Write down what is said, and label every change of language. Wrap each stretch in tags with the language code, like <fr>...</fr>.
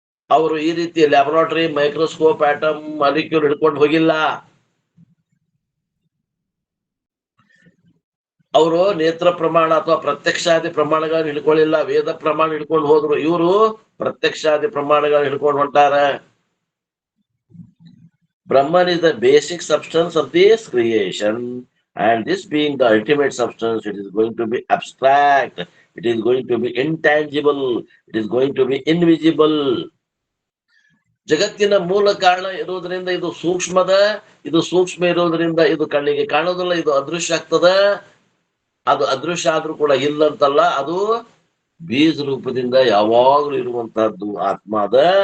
<kn>ಅವರು ಈ ರೀತಿ ಲ್ಯಾಬೊರೇಟರಿ, ಮೈಕ್ರೋಸ್ಕೋಪ್, ಆಟಮ್, ಮಾಲಿಕ್ಯೂಲ್ ಹಿಡ್ಕೊಂಡು ಹೋಗಿಲ್ಲ. ಅವರು ನೇತ್ರ ಪ್ರಮಾಣ ಅಥವಾ ಪ್ರತ್ಯಕ್ಷಾದಿ ಪ್ರಮಾಣಗಳನ್ನ ಹಿಡ್ಕೊಳ್ಳಿಲ್ಲ, ವೇದ ಪ್ರಮಾಣ ಹಿಡ್ಕೊಂಡು ಹೋದ್ರು. ಇವರು ಪ್ರತ್ಯಕ್ಷಾದಿ ಪ್ರಮಾಣಗಳನ್ನ ಹಿಡ್ಕೊಂಡು ಹೊಂಟಾರ.</kn> <en>Brahman is the basic substance of this creation, and this being the ultimate substance, it is going to be abstract, it is going to be intangible, it is going to be invisible.</en> <kn>ಜಗತ್ತಿನ ಮೂಲ ಕಾರಣ ಇರೋದ್ರಿಂದ ಇದು ಸೂಕ್ಷ್ಮದ, ಇದು ಸೂಕ್ಷ್ಮ ಇರೋದ್ರಿಂದ ಇದು ಕಣ್ಣಿಗೆ ಕಾಣೋದಿಲ್ಲ, ಇದು ಅದೃಶ್ಯ ಆಗ್ತದ. ಅದು ಅದೃಶ್ಯ ಆದ್ರೂ ಕೂಡ ಇಲ್ಲಂತಲ್ಲ, ಅದು ಬೀಜ ರೂಪದಿಂದ ಯಾವಾಗ್ಲೂ ಇರುವಂತಹದ್ದು ಆತ್ಮ ಅದ.</kn>